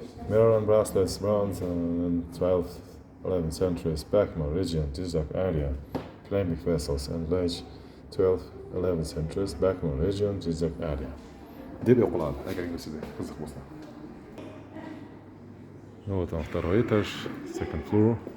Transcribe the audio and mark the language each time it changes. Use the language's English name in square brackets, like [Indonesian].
[English] Mirror and bracelets, bronze and 12th, 11th centuries, Bakmal region, Jizzax area, ceramic vessels and large 12th, 11th centuries, Bakmal region, Jizzax area. [Uzbek] Deb o'qiladi, agar sizga qiziq bo'lsa. [Russian] Вот он, второй этаж, [English] second floor.